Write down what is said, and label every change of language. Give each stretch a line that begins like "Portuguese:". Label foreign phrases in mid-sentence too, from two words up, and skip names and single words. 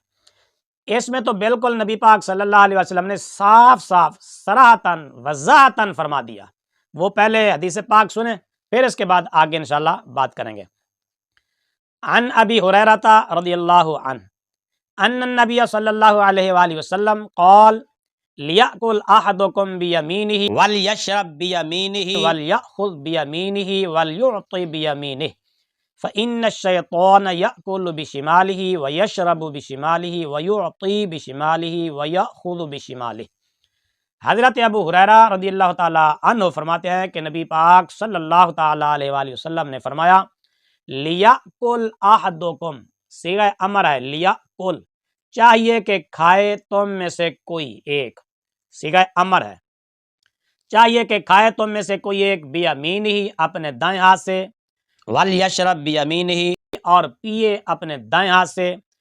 Urdu: اس میں تو بالکل نبی پاک
Arabic: صلی اللہ علیہ وسلم
Urdu: نے صاف صاف صراحتاً وضاحتاً فرما دیا۔ وہ پہلے حدیث پاک سنیں، پھر اس کے بعد آگے انشاءاللہ بات کریں گے۔
Arabic: عن ابی ہریرہ رضی اللہ عنہ ان النبی صلی اللہ علیہ وآلہ وسلم قال لیأکل احدکم بیمینہ ولیشرب بیمینہ ولیأخذ بیمینہ ولیعطی بیمینہ فإن الشیطان یأکل بشمالہ ویشرب بشمالہ ویعطی بشمالہ ویأخذ بشمالہ۔
Urdu: حضرت ابو ہریرہ
Arabic: رضی اللہ تعالی عنہ
Urdu: فرماتے ہیں کہ نبی پاک
Arabic: صلی اللہ تعالی علیہ وآلہ وسلم
Urdu: نے فرمایا
Arabic: لیأکل احدکم،
Urdu: صیغہ امر ہے، لیأکل چاہیے کہ کھائے تم میں سے کوئی ایک، صیغہ امر ہے، چاہیے کہ کھائے تم میں سے کوئی ایک بیمینہ اپنے دائیں ہاتھ سے،
Arabic: ولیشرب بیمینہ
Urdu: اور پیے اپنے دائیں ہاتھ سے،